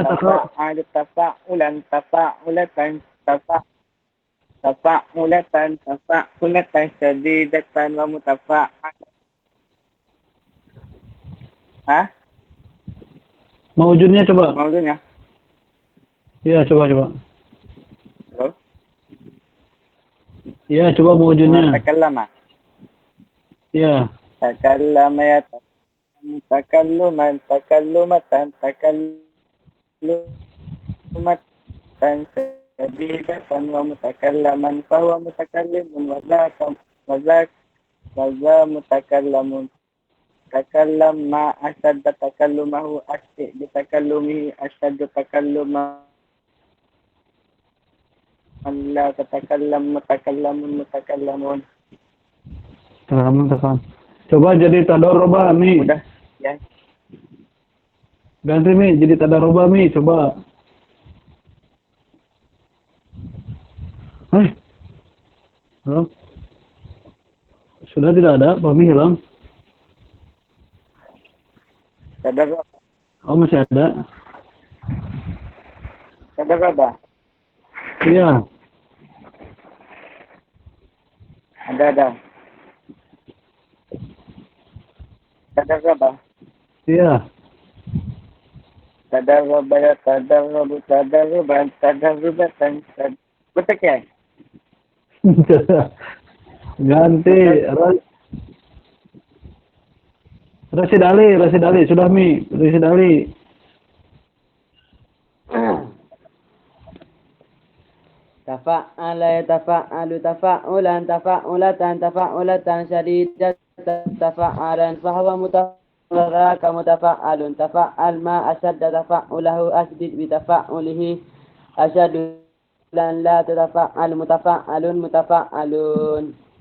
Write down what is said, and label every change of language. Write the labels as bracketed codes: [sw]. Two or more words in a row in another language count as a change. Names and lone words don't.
[ar] تفاعل تفاعلا تفاعلة تفاعلة شديدة ومتفاعلا. [id] Hah? Mewujudnya coba. Mawujudnya? Iya, coba. Halo? Iya, coba mewujudnya. Takallama. Iya. [ar] تكلم يتكلم تكلما تكلمة شديدة ومتكلما فهو متكلم وذا متكلم. تكلم ما أشد تكلمه أشدد بتكلمه أشد تكلما لا تتكلم متكلم. [id] Coba jadi tadarruba Mi. Udah ya. Ganti Mi jadi tadarruba Mi, coba. Halo? Sudah tidak ada, Pak Mi hilang. Tadarruba. Oh, masih ada. Tadarruba. Iya. Ada. Tadarruba. Iya. [ar] تضرب يا تضربة. [id] Betul ya? Ganti. Rasid Ali, sudah Mi. Rasid Ali. [ar] تفاعل يتفاعل تفاعلا تفاعلة شديدة تفاعلا فهو متفاعل تفاعل ما أشد تفاعله أشدد بتفاعله أشد لن لا تتفاعل متفاعل